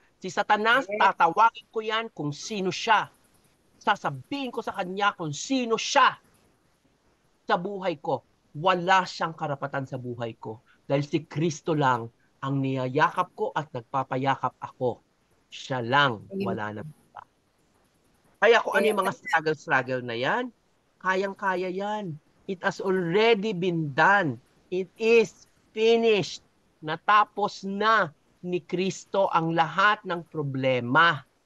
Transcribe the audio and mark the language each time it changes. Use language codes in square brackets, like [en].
[tl] Si Satanas, tatawagin ko yan kung sino siya. Sasabihin ko sa kanya kung sino siya sa buhay ko. Wala siyang karapatan sa buhay ko. Dahil si Kristo lang ang niyayakap ko at nagpapayakap ako. Siya lang, wala na iba. Kaya kung ano yung mga struggle na yan, kayang-kaya yan. [en] It has already been done. It is finished. [tl] Natapos na ni Kristo ang lahat ng problema.